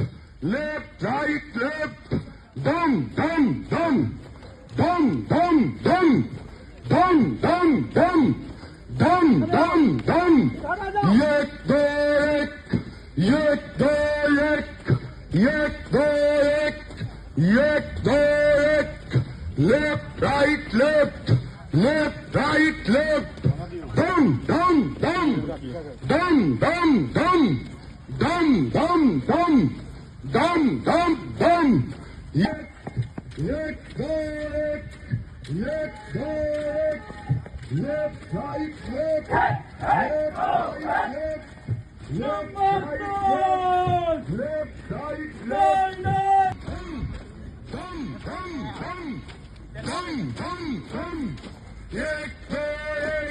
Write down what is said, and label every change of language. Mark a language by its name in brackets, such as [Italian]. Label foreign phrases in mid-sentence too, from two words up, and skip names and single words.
[English] Left, right, left. Dum, dum, dum. Dum, dum, dum. Dum, dum, dum. Dum, dum, dum. [Hindi] एक, दो, एक. एक, दो, एक। एक, दो, एक. एक, दो, एक. [English] Left, right, left. Left, right, left. Dum, dum, dum. Dum, dum, dum. Dum, dum, dum. Dum, dum, dum. [Hindi] एक, एक, दो, एक. एक, दो, एक. [English] Left, right, left. Left, right, left. Left, right, left. Left, right, left. Dum, dum, dum. Dum, dum, dum. [Hindi] एक, एक.